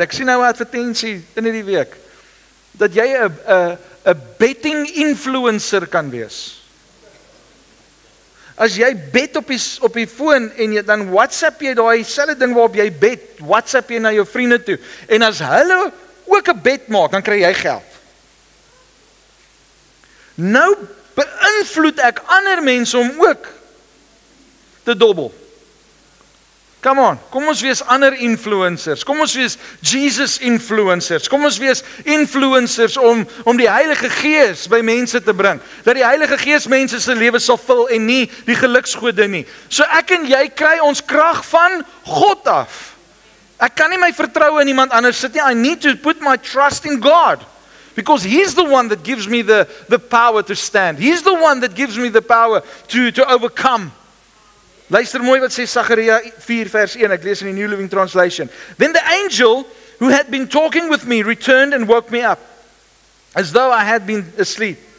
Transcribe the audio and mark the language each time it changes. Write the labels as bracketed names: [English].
[Afrikaans] Ek sien nou 'n advertensie in hierdie week dat jy 'n betting influencer kan wees. As jy bet op die foon en dan WhatsApp jy daai selfde ding waarop jy bet, WhatsApp jy na jou vriende toe. En as hulle ook 'n bet maak, dan kry jy geld. Nou beïnvloed ek ander mense om ook te dobbel. Come on, kom ons wees ander influencers. Kom ons wees Jesus influencers. Kom ons wees influencers om die Heilige Gees by mense te bring. Dat die Heilige Gees mense se lewe sal vul en nie die geluksgode nie. So ek en jy kry ons krag van God af. Ek kan nie my vertroue in iemand anders sit nie. [English] I need to put my trust in God. Because He's the one that gives me the power to stand. He's the one that gives me the power to overcome. [Afrikaans] Luister mooi wat sê Sagaria 4 vers 1, ek lees in die New Living Translation. [English] Then the angel who had been talking with me returned and woke me up, as though I had been asleep.